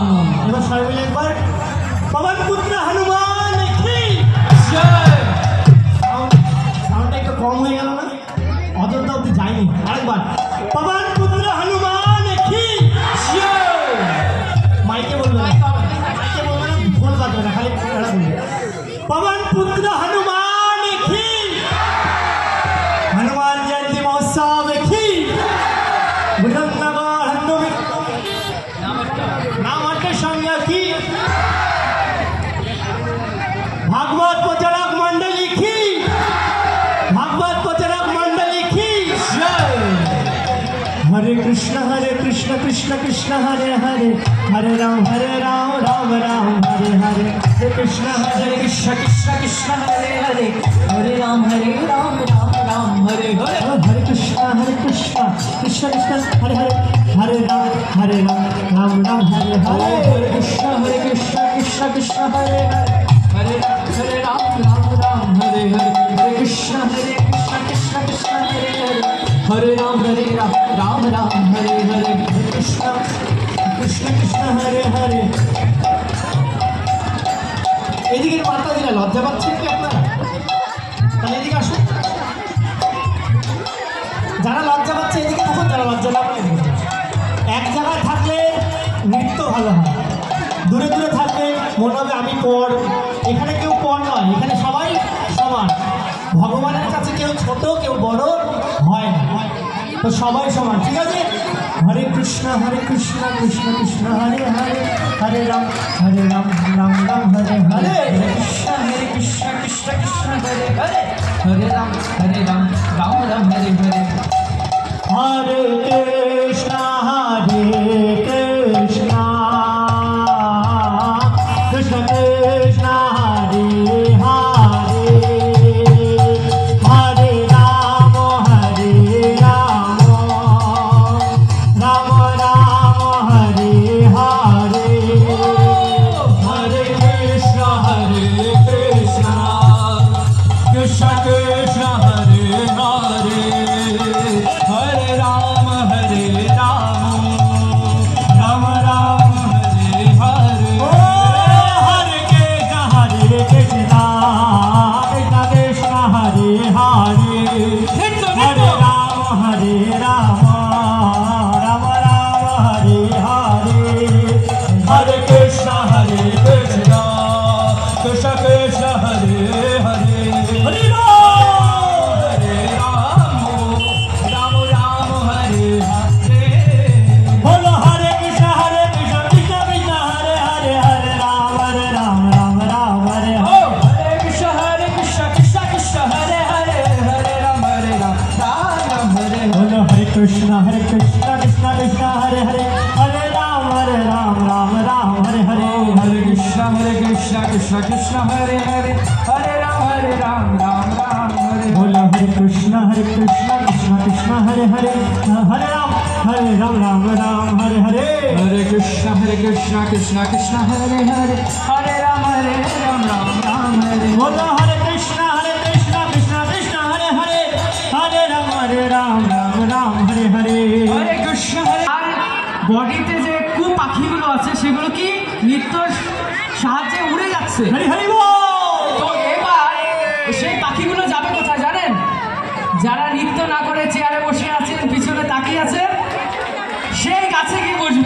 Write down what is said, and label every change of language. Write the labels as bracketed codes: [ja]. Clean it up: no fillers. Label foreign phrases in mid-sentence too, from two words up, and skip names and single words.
[bn] এবার সবাই মিলে একবার [hi] पवन पुत्र हनुमान की [bn] জয়। সাউন্ডটা একটু কম হয়ে গেল না, অযোধ্যা অব্দি যায়নি। আরেকবার [hi] पवन पुत्र हनुमान की [bn] জয়। মাইকে বলবে না, মাইকে বলবে না, ফোন বাজবে না, খালি এরা বলবে [hi] पवन पुत्र हनुमान की हनुमान जयंती महोत्सव की नामाटे संज्ञा की भागवत प्रचारक मंडली की भागवत प्रचारक मंडली की जय। [sa] हरे कृष्ण कृष्ण कृष्ण हरे हरे हरे राम राम राम हरे हरे हरे कृष्ण कृष्ण कृष्ण हरे हरे हरे राम राम राम हरे हरे हरे कृष्ण कृष्ण कृष्ण हरे हरे हरे राम राम हरे हरे हरे कृष्ण कृष्ण कृष्ण हरे हरे हरे राम राम हरे हरे हरे कृष्ण कृष्ण कृष्ण हरे हरे हरे राम राम हरे हरे हरे कृष्ण कृष्ण कृष्ण हरे हरे। [bn] এদিকে বার্তা দিলে লজ্জা পাচ্ছেন কি আপনারা? তাহলে এদিকে আসুন, যারা লজ্জা পাচ্ছে এদিকে তখন, যারা লজ্জা না পায় এদিকে। এক জায়গায় থাকলে নৃত্য ভালো হয়, দূরে দূরে থাকলে মনে হবে আমি পর। এখানে কেউ পর নয়, এখানে সবাই সমান। ভগবানের কাছে কেউ ছোট কেউ বড় হয় না, তো সবাই সমান, ঠিক আছে? [sa] हरे कृष्ण कृष्ण कृष्ण हरे हरे हरे राम राम राम हरे हरे हरे कृष्ण कृष्ण कृष्ण हरे हरे हरे राम राम राम हरे हरे हरे कृष्ण कृष्ण कृष्ण हरे हरे हरे राम राम राम हरे हरे हरे कृष्ण कृष्ण कृष्ण हरे हरे हरे राम हरे राम राम राम हरे हरे ओ हरे कृष्ण कृष्ण कृष्ण हरे हरे हरे राम हरे राम राम राम हरे हरे हरे कृष्ण कृष्ण कृष्ण हरे हरे हरे राम हरे राम राम राम हरे हरे बोलो हरे कृष्ण कृष्ण कृष्ण हरे हरे हरे राम राम राम राम हरे हरे ओह, हरे कृष्ण कृष्ण कृष्ण हरे हरे हरे राम राम हरे हरे बोलो हरे कृष्ण कृष्ण कृष्ण हरे हरे हरे राम राम राम हरे हरे हरे कृष्ण कृष्ण कृष्ण हरे हरे हरे राम राम हरे बोलो हरे कृष्ण कृष्ण कृष्ण हरे हरे हरे राम राम राम हरे हरे हरे कृष्ण कृष्ण कृष्ण हरे हरे हरे राम राम हरे बोलो हरे कृष्ण कृष्ण कृष्ण हरे हरे हरे राम राम हरे हरे हरे कृष्ण [bn] আর বডিতে যে কু পাখিগুলো আছে সেগুলো কি নৃত্যর সাহায্যে উড়ে যাচ্ছে হরি হরি বোল তো এবার সেই পাখিগুলো যাবে কোথায় জানেন যারা নৃত্য না করে চেয়ারে বসে আছেন পিছনে তাকিয়ে আছে সেই গাছে গিয়ে বসবে